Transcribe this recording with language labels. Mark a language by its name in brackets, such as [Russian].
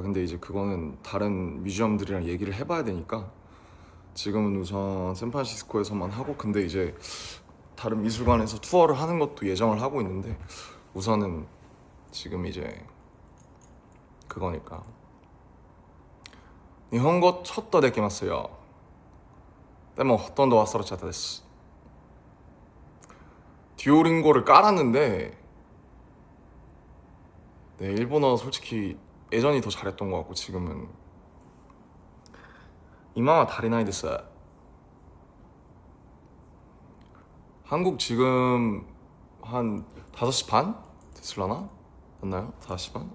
[Korean] 근데 이제 그거는 다른 뮤지엄들이랑 얘기를 해봐야 되니까 지금은 우선 샌프란시스코에서만 하고, 근데 이제 다른 미술관에서 투어를 하는 것도 예정을 하고 있는데 우선은 지금 이제 그거니까. [Japanese] 日本語ちょっとできますよ。でもほとんど忘れちゃったです。 [Korean] 듀오링고를 깔았는데 네, 일본어 솔직히 예전이 더 잘했던 것 같고 지금은 [Japanese] 이마와 다리나이 데스. [Korean] 한국 지금 한 5시 반? 됐을라나? 맞나요? 5시 반?